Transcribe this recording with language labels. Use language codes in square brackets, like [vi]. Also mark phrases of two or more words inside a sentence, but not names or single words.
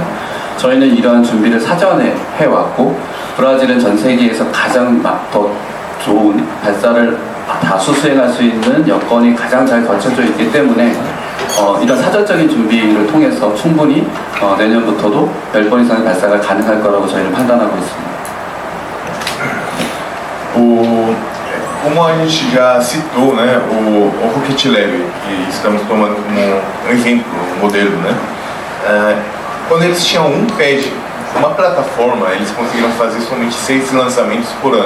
[ko] 저희는 이러한 준비를 사전에 해왔고, 브라질은 전 세계에서 가장 더 좋은 발사를 다수 수행할 수 있는 여건이 가장 잘 갖춰져 있기 때문에 이런 사전적인 준비를 통해서 충분히 내년부터도 10번 이상의 발사가 가능할 거라고 저희는 판단하고 있습니다. [pt] Como a gente já citou, né, o Rocket Lab, que estamos tomando como um exemplo, um modelo, né, quando eles tinham um pad, uma plataforma, eles conseguiram fazer somente 6 lançamentos por ano.